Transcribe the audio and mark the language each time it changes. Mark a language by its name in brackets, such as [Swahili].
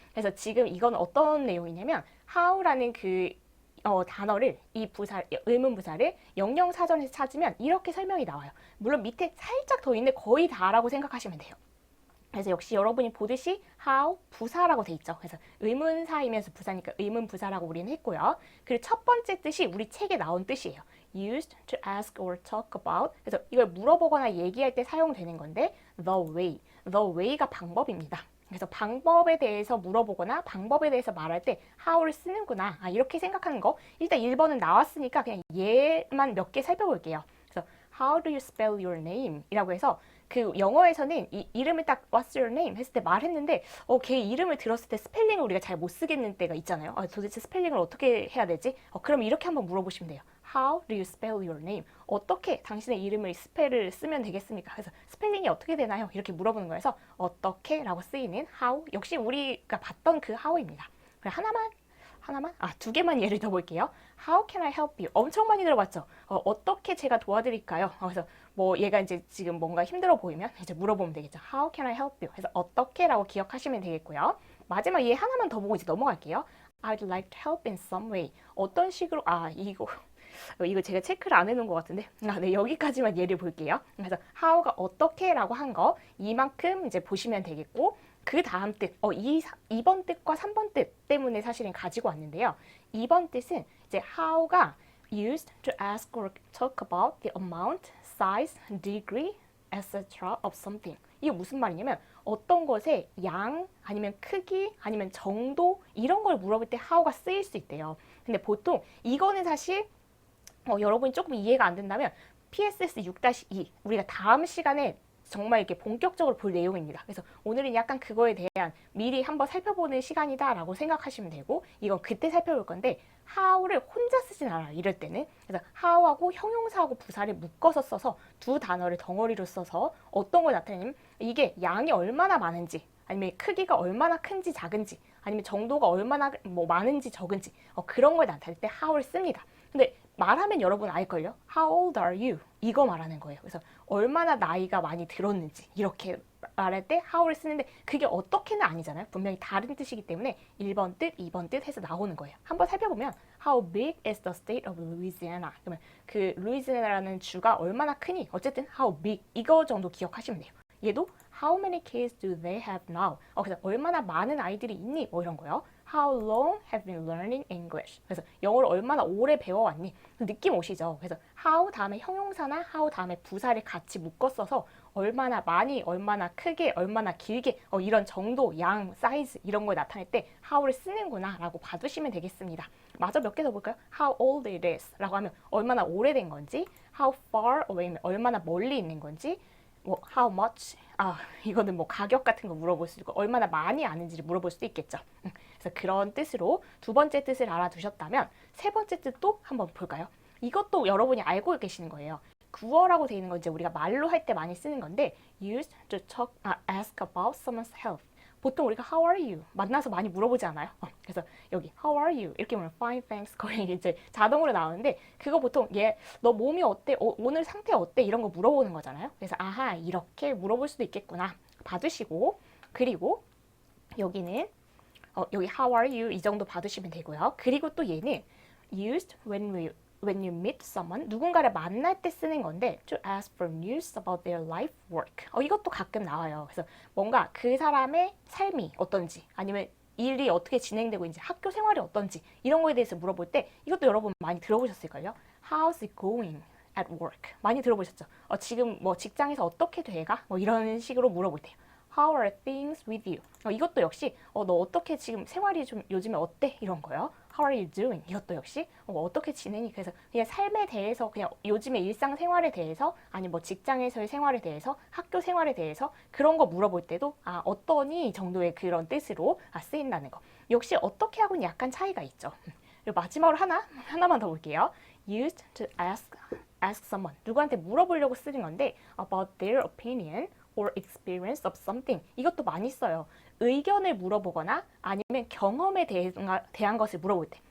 [Korean] 그래서 지금 이건 어떤 내용이냐면 how라는 그 단어를 이 의문부사를 영영사전에서 찾으면 이렇게 설명이 나와요. 물론 밑에 살짝 더 있는데 거의 다라고 생각하시면 돼요. 그래서 역시 여러분이 보듯이 how 부사라고 돼 있죠. 그래서 의문사이면서 부사니까 의문부사라고 우리는 했고요. 그리고 첫 번째 뜻이 우리 책에 나온 뜻이에요. [English] used to ask or talk about. [Korean] 그래서 이걸 물어보거나 얘기할 때 사용되는 건데 [English] the way. [Korean] the way가 방법입니다. 그래서 방법에 대해서 물어보거나 방법에 대해서 말할 때 how를 쓰는구나. 이렇게 생각하는 거. 일단 1번은 나왔으니까 그냥 얘만 몇 개 살펴볼게요. 그래서 [English] how do you spell your name? [Korean] 이라고 해서 그 영어에서는 이 이름을 딱 [English] What's your name? [Korean] 했을 때 말했는데 걔 이름을 들었을 때 스펠링을 우리가 잘 못 쓰겠는 때가 있잖아요. 도대체 스펠링을 어떻게 해야 되지? 그럼 이렇게 한번 물어보시면 돼요. [English] How do you spell your name? [Korean] 어떻게 당신의 이름을 스펠을 쓰면 되겠습니까? 그래서 스펠링이 어떻게 되나요? 이렇게 물어보는 거여서 어떻게 라고 쓰이는 how 역시 우리가 봤던 그 how입니다. 하나만? 두 개만 예를 더 볼게요. [English] How can I help you? [Korean] 엄청 많이 들어봤죠? 어떻게 제가 도와드릴까요? 그래서 뭐 얘가 이제 지금 뭔가 힘들어 보이면 이제 물어보면 되겠죠. [English] How can I help you? [Korean] 그래서 어떻게라고 기억하시면 되겠고요. 마지막 얘 하나만 더 보고 이제 넘어갈게요. [English] I'd like to help in some way. [Korean] 어떤 식으로 이거 제가 체크를 안 해놓은 것 같은데 네, 여기까지만 예를 볼게요. 그래서 how가 어떻게라고 한 거 이만큼 이제 보시면 되겠고 그 다음 뜻, 2번 뜻과 3번 뜻 때문에 사실은 가지고 왔는데요. 2번 뜻은 이제 [English] how가 used to ask or talk about the amount, size, degree, etc. of something. [Korean] 이게 무슨 말이냐면 어떤 것의 양, 아니면 크기, 아니면 정도 이런 걸 물어볼 때 how가 쓰일 수 있대요. 근데 보통 이거는 사실 여러분이 조금 이해가 안 된다면 PSS 6-2 우리가 다음 시간에 정말 이렇게 본격적으로 볼 내용입니다. 그래서 오늘은 약간 그거에 대한 미리 한번 살펴보는 시간이다라고 생각하시면 되고 이건 그때 살펴볼 건데 how를 혼자 쓰진 않아요. 이럴 때는. 그래서 how하고 형용사하고 부사를 묶어서 써서 두 단어를 덩어리로 써서 어떤 걸 나타내냐면 이게 양이 얼마나 많은지 아니면 크기가 얼마나 큰지 작은지 아니면 정도가 얼마나 많은지 적은지 그런 걸 나타낼 때 how를 씁니다. 근데 말하면 여러분 알걸요? [English] How old are you? [Korean] 이거 말하는 거예요. 그래서 얼마나 나이가 많이 들었는지 이렇게 말할 때 how를 쓰는데 그게 어떻게는 아니잖아요. 분명히 다른 뜻이기 때문에 1번 뜻, 2번 뜻 해서 나오는 거예요. 한번 살펴보면 [English] How big is the state of Louisiana? [Korean] 그러면 그 루이지애나라는 주가 얼마나 크니? 어쨌든 how big 이거 정도 기억하시면 돼요. 얘도 [English] How many kids do they have now? [Korean] 그래서 얼마나 많은 아이들이 있니? 뭐 이런 거요. [English] How long have you been learning English? [Korean] 그래서 영어를 얼마나 오래 배워왔니? 느낌 오시죠? 그래서 how 다음에 형용사나 how 다음에 부사를 같이 묶어 써서 얼마나 많이, 얼마나 크게, 얼마나 길게 이런 정도, 양, 사이즈 이런 걸 나타낼 때 how를 쓰는구나 라고 봐두시면 되겠습니다. 마저 몇 개 더 볼까요? [English] How old it is [Korean] 라고 하면 얼마나 오래된 건지 [English] How far away [Korean] 면 얼마나 멀리 있는 건지 [English] how much? [Korean] 이거는 가격 같은 거 물어볼 수 있고 얼마나 많이 아는지를 물어볼 수도 있겠죠. 그래서 그런 뜻으로 두 번째 뜻을 알아두셨다면 세 번째 뜻도 한번 볼까요? 이것도 여러분이 알고 계시는 거예요. 구어라고 되어 있는 건 이제 우리가 말로 할 때 많이 쓰는 건데 [English] used to ask about someone's health. 보통 우리가 How are you? [Korean] 만나서 많이 물어보지 않아요? 그래서 여기 [English] How are you? [Korean] 이렇게 보면 [English] Fine, thanks. [Korean] 거의 이제 자동으로 나오는데 그거 보통 너 몸이 어때? 오늘 상태 어때? 이런 거 물어보는 거잖아요. 그래서 아하 이렇게 물어볼 수도 있겠구나 봐두시고 그리고 여기는 여기 [English] How are you? [Korean] 이 정도 봐두시면 되고요. 그리고 또 얘는 [English] used when you meet someone, [Korean] 누군가를 만날 때 쓰는 건데 [English] to ask for news about their life work. [Korean] 이것도 가끔 나와요. 그래서 뭔가 그 사람의 삶이 어떤지 아니면 일이 어떻게 진행되고 있는지 학교 생활이 어떤지 이런 거에 대해서 물어볼 때 이것도 여러분 많이 들어보셨을걸요? [English] How's it going at work? [Korean] 많이 들어보셨죠? 지금 직장에서 어떻게 돼가? 이런 식으로 물어볼 때요. [English] How are things with you? [Korean] 이것도 역시 너 어떻게 지금 생활이 좀 요즘에 어때? 이런 거요. [English] How are you doing? [Korean] 이것도 역시 어떻게 지내니? 그래서 그냥 삶에 대해서 그냥 요즘의 일상생활에 대해서 아니 직장에서의 생활에 대해서 학교 생활에 대해서 그런 거 물어볼 때도 어떠니 정도의 그런 뜻으로 쓰인다는 거. 역시 어떻게 하고는 약간 차이가 있죠. 그리고 마지막으로 하나만 더 볼게요. [English] Used to ask someone. [Korean] 누구한테 물어보려고 쓰는 건데 [English] about their opinion or experience of something. [Korean] 이것도 많이 써요. 의견을 물어보거나 아니면 경험에 대한 것을 물어볼 때.